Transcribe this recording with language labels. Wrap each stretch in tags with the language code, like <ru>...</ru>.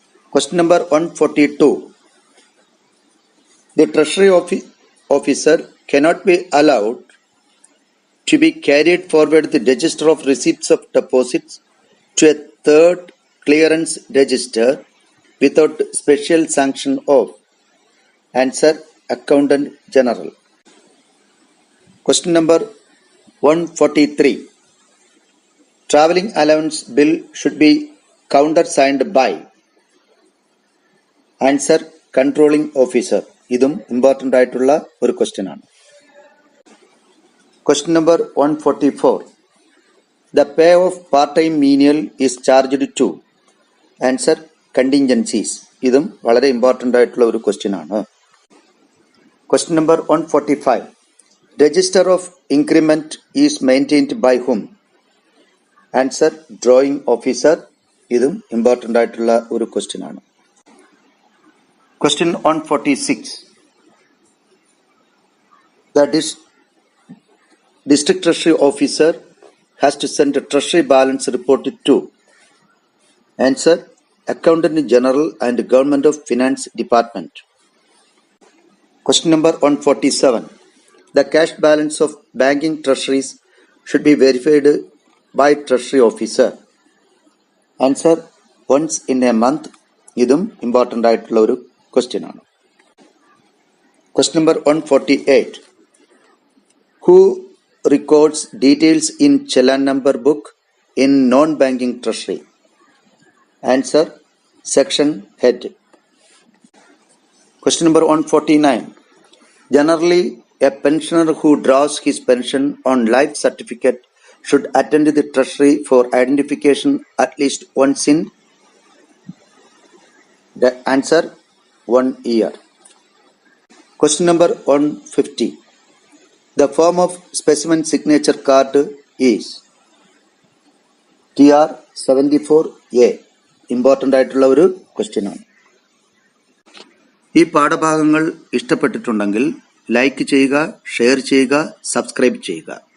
<en>Question number 142. The Treasury Officer cannot be allowed to be carried forward the register of receipts of deposits to a third clearance register without special sanction of. Answer, Accountant General. Question number 143. Travelling allowance bill should be countersigned by. Answer, Controlling Officer.</en> <ml>ഇതും important ആയിട്ടുള്ള ഒരു question ആണ്.</ml> <en>Question number 144. The pay of part-time menial is charged to. Answer, Contingencies.</en> <ml>ഇതും വളരെ important ആയിട്ടുള്ള ഒരു question ആണ്.</ml> <en>Question number 145. Register of increment is maintained by whom? Answer, Drawing Officer.</en> <ml>ഇതും ഇമ്പോർട്ടൻ്റ് ആയിട്ടുള്ള ഒരു ക്വസ്റ്റ്യൻ ആണ്.</ml> <en>Question 146. The District Treasury Officer has to send a Treasury balance report to. Answer, Accountant General and Government of Finance Department. Question number 147. The cash balance of banking treasuries should be verified by Treasury Officer. Answer, once in a month.</en> <ml>ഇതും important ആയിട്ടുള്ള ഒരു question ആണ്.</ml> <en>Question number 148. Who records details in Challan number book in non-banking treasury? Answer, Section Head. Question number 149. Generally, a pensioner who draws his pension on life certificate should attend the treasury for identification at least once in. The answer, 1 year. Question number 150. The form of specimen signature card is. TR 74A.</en> <ml>Important ആയിട്ടുള്ള ഒരു question ആണ്. ഈ പാഠഭാഗങ്ങൾ ഇഷ്ടപ്പെട്ടിട്ടുണ്ടെങ്കിൽ like ചെയ്യുക, share ചെയ്യുക, subscribe ചെയ്യുക.</ml>